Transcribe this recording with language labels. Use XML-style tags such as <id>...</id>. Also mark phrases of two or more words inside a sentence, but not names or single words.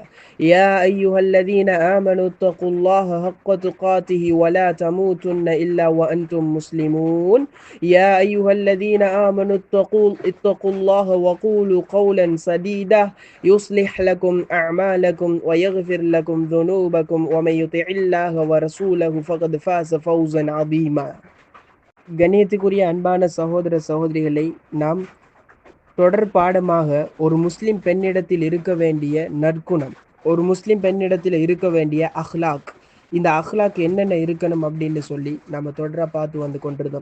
<ar>يا أيها الذين آمنوا اتقوا الله حق تقاته ولا تموتن إلا وأنتم مسلمون. يا أيها الذين آمنوا اتقوا الله وقولوا قولا سديدا يصلح لكم أعمالكم ويغفر لكم ذنوبكم ومن يطع الله ورسوله فقد فاز فوزا عظيما.</ar> <ta>கண்ணியத்துக்குரிய அன்பான சகோதர சகோதரிகளை, நாம் தொடர் பாடமாக ஒரு முஸ்லிம் பெண்ணிடத்தில் இருக்க வேண்டிய நற்குணம், ஒரு முஸ்லிம் பெண்ணிடத்தில் இருக்க வேண்டிய அஹ்லாக், இந்த அஹ்லாக் என்னென்ன இருக்கணும் அப்படின்னு சொல்லி நம்ம தொடராக பார்த்து வந்து கொண்டிருந்தோம்.</ta>